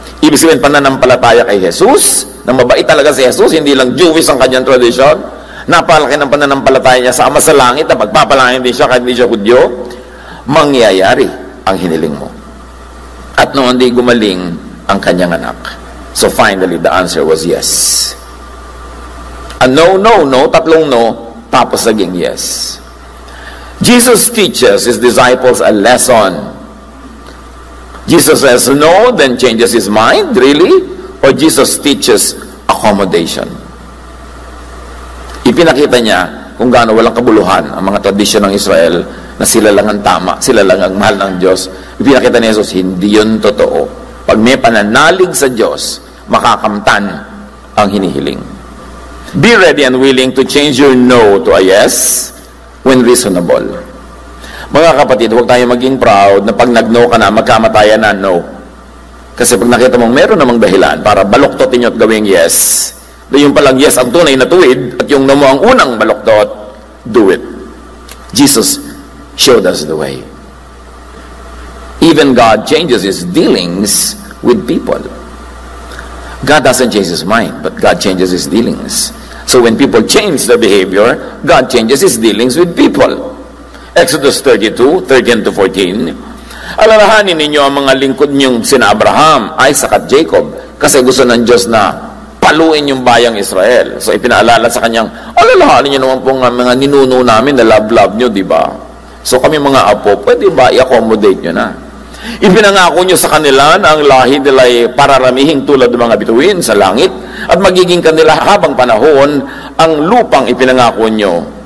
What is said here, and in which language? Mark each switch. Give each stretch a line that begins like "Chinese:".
Filipino: Ibig sabihin, pananampalataya kay Jesus, na mabait talaga si Jesus, hindi lang Jewish ang kanyang tradition. Napakalaki ng pananampalataya niya sa Ama sa Langit, na pagpapalangin din siya kahit hindi siya Hudyo. Mangyayari ang hiniling mo. At noon di gumaling ang kanyang anak.
English: So finally, the answer was yes. A no, no, no,
Filipino: tatlong no, tapos naging yes.
English: Jesus teaches his disciples a lesson. Jesus says no, then changes his mind, really? Or Jesus teaches accommodation?
Filipino: Ipinakita niya kung gaano walang kabuluhan ang mga tradisyon ng Israel na sila lang ang tama, sila lang ang mahal ng Diyos. Ipinakita ni Jesus, hindi yun totoo. Pag may pananalig sa Diyos, makakamtan ang hinihiling.
English: Be ready and willing to change your no to a yes when reasonable.
Filipino: Mga kapatid, huwag tayo maging proud na pag nag-no ka na, magkamatayan na no. Kasi pag nakita mong meron namang dahilan para baluktotin nyo at gawing yes, yung palang yes ang tunay na tuwid at yung no mo ang unang baluktot,
English: do it. Jesus showed us the way. Even God changes his dealings with people. God doesn't change his mind, but God changes his dealings. So when people change their behavior, God changes his dealings with people. Exodus 32, 13 to 14.
Filipino: Alalahanin ninyo ang mga lingkod niyong sina Abraham, Isaac at Jacob, kasi gusto ng Diyos na paluin yung bayang Israel. So ipinaalala sa kanyang, alalahanin niyo naman po nga mga ninuno namin na love nyo, di ba? So kami mga apo, pwede ba i-accommodate nyo na? Ipinangako nyo sa kanila na ang lahi nila ay pararamihing tulad ng mga bituin sa langit at magiging kanila habang panahon ang lupang ipinangako nyo.